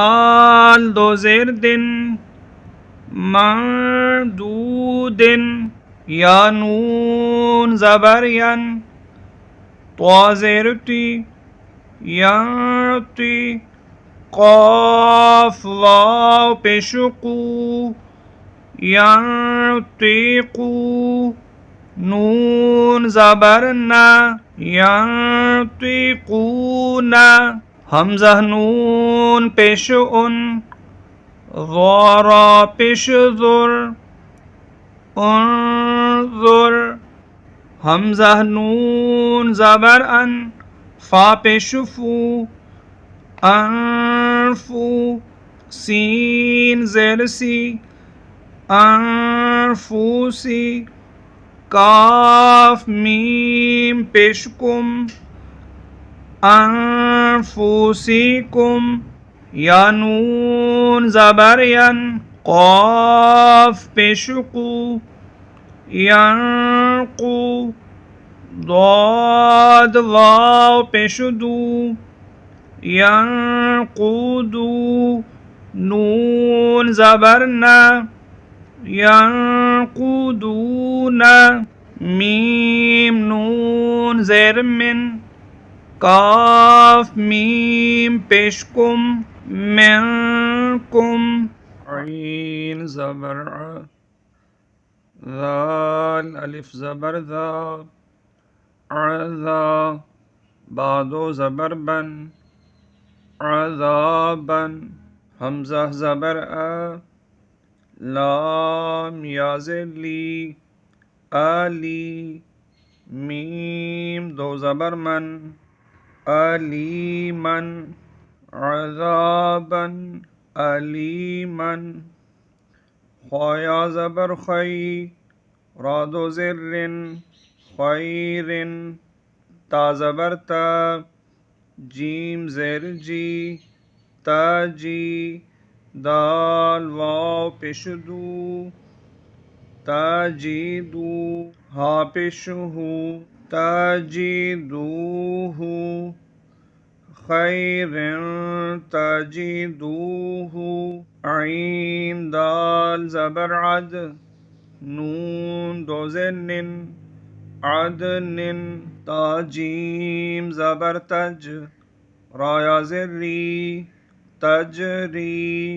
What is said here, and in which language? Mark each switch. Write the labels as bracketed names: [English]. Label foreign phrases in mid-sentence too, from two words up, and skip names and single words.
[Urdu] دال دو زیر دن من دو دن یا نون زبر ین، طا زیر تی، ینتی، قاف واو پیش قو، ینطیقو، نون زبر نا، ینطیقون، حمزہ نون پیش ان، ضارا پیش ذر، انظر، حمزہ نون زبر ان، فا پیش فو، انفو، سین زیر سی، انفوسی، کاف میم پیش کم، انفوسیکم، یا نون زبر ین، قاف پیش قو، ینقو، ضاد واو پیش دو، ینقودو، نون زبر نا، ینقودون، میم نون زیر من، کاف میم پیش کم، منکم، عین زبر ع، ذال الف زبر ذا، عذا، بادو زبر بن، عذابا، حمزہ زبر ا، لام یا زیر لی، علی، میم دو زبر من، علیمن، عذابا، علیمن، خایا زبر خی، را دو زر، خیر، تا زبر تا، جیم زیر جی، تاجی، دال واو پیش دو، تاجیدو، ہا پیش ہو، تاجیدوہ، خیر تاجیدوہ، عین دال زبر عد، نون دو زن، عدن، تاجیم زبر تج، رایا زری، تجری،